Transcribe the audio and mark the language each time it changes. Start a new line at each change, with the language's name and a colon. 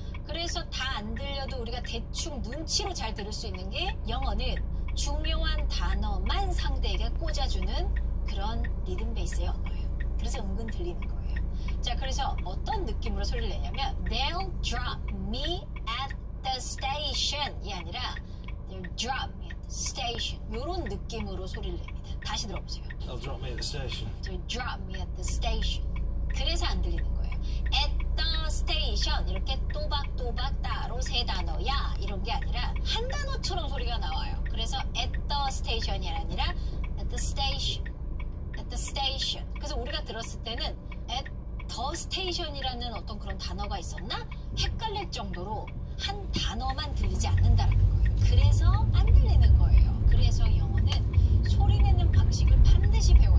Korean: 그래서 다 안 들려도 우리가 대충 눈치로 잘 들을 수 있는 게 영어는 중요한 단어만 상대에게 꽂아주는 그런 리듬 베이스의 언어예요. 그래서 은근 들리는 거예요. 자, 그래서 어떤 느낌으로 소리를 내냐면
English: They'll drop me at the station
Korean: 이 아니라 They'll drop me at the station 이런 느낌으로 소리를 냅니다. 다시 들어보세요.
English: They'll drop me at the station. They'll drop me at the station.
Korean: 그래서 안 들리는 거예요.
English: At the station
Korean: 이렇게 또박또박 따로 세 단어야 이런 게 아니라 한 단어처럼 소리가 나와요. 그래서
English: at the station
Korean: 이 아니라 at the station, at the station. 그래서 우리가 들었을 때는
English: at the station
Korean: 이라는 어떤 그런 단어가 있었나? 헷갈릴 정도로 한 단어만 들리지 않는다는 거예요. 그래서 안 들리는 거예요. 그래서 영어는 소리 내는 방식을 반드시